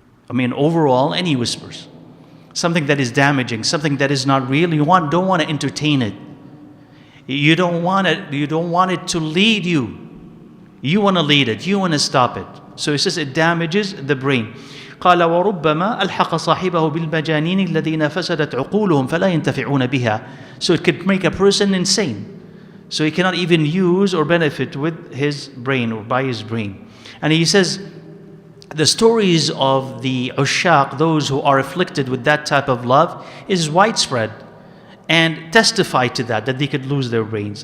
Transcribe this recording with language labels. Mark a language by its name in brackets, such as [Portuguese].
[English] I mean, overall, any whispers. Something that is damaging, something that is not real, don't want to entertain it. You don't want it to lead you. You want to lead it, you want to stop it. So it says it damages the brain. [Arabic] قال وربما ألحق صاحبه بالمجانين الذين فسدت عقولهم فلا ينتفعون بها. [English] So it could make a person insane. So he cannot even use or benefit with his brain or by his brain. And he says the stories of the ushaq, those who are afflicted with that type of love, is widespread and testify to that they could lose their brains.